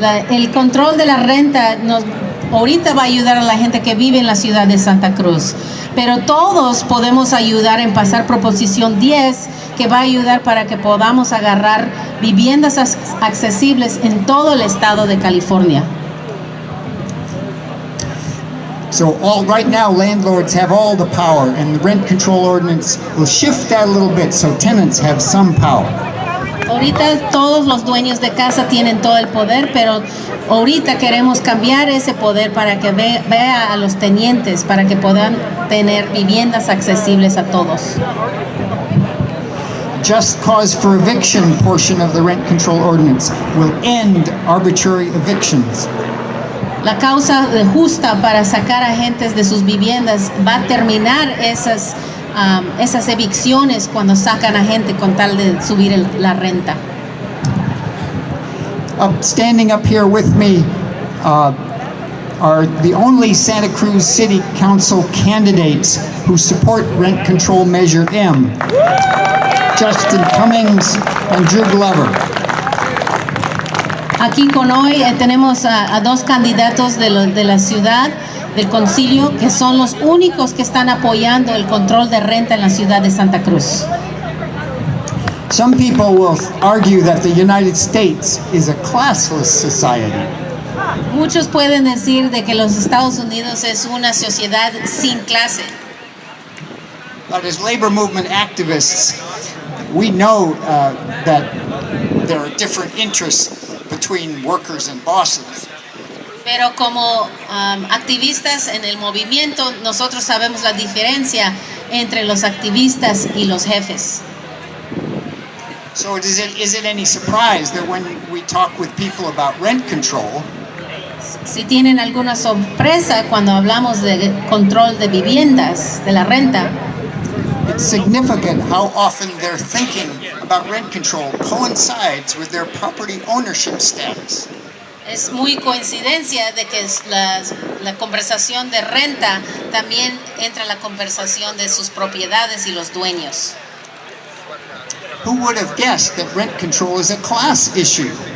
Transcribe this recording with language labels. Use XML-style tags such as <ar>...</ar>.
<es>El control de la renta ahorita va a ayudar a la gente que vive en la ciudad de Santa Cruz, pero todos podemos ayudar en pasar Proposición 10, que va a ayudar para que podamos agarrar viviendas accesibles en todo el estado de California.</es> <en>So right now landlords have all the power, and the rent control ordinance will shift that a little bit so tenants have some power.</en> <es>Ahorita todos los dueños de casa tienen todo el poder, pero ahorita queremos cambiar ese poder para que vea a los tenientes, para que puedan tener viviendas accesibles a todos.</es> <en>Just cause for eviction portion of the rent control ordinance will end arbitrary evictions.</en> <es>La causa justa para sacar a gentes de sus viviendas va a terminar esas evicciones cuando sacan a gente con tal de subir la renta.</es> <en>Standing up here with me are the only Santa Cruz City Council candidates who support Rent Control Measure M, Justin Cummings and Drew Glover.</en> <es>Aquí con hoy tenemos a dos candidatos de la ciudad, del concilio, que son los únicos que están apoyando el control de renta en la ciudad de Santa Cruz.</es> <en>Some people will argue that the United States is a classless society.</en> <es>Muchos pueden decir de que los Estados Unidos es una sociedad sin clase.</es> <en>But as labor movement activists, we know that there are different interests between workers and bosses.</en> <es>Pero como activistas en el movimiento, nosotros sabemos la diferencia entre los activistas y los jefes.</es> <en>So is it any surprise that when we talk with people about rent control,</en> <es>si tienen alguna sorpresa cuando hablamos de control de viviendas, de la renta,</es> <en>it's significant how often their thinking about rent control coincides with their property ownership status.</en> <es>Es muy coincidencia de que la conversación de renta también entra en la conversación de sus propiedades y los dueños.</es> <en>Who would have guessed that rent control is a class issue?</en>